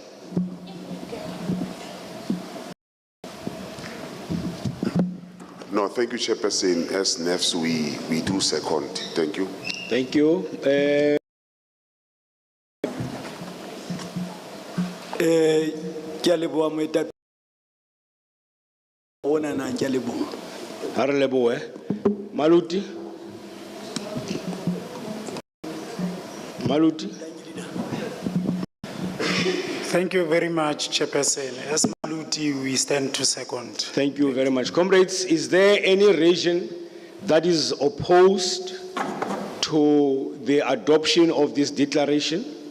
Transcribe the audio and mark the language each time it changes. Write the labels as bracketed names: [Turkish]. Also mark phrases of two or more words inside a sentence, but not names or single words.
[English] No, thank you, Chairperson. As Neves, we do second. Thank you. Thank you. [Southern Sotho] Ke a leboha moetapele. Ona na ke a leboha. Ha re lebohe. Maluti. Maluti. [English] Thank you very much, Chairperson. As Maluti, we stand to second. Thank you very much. Comrades, is there any region that is opposed to the adoption of this declaration?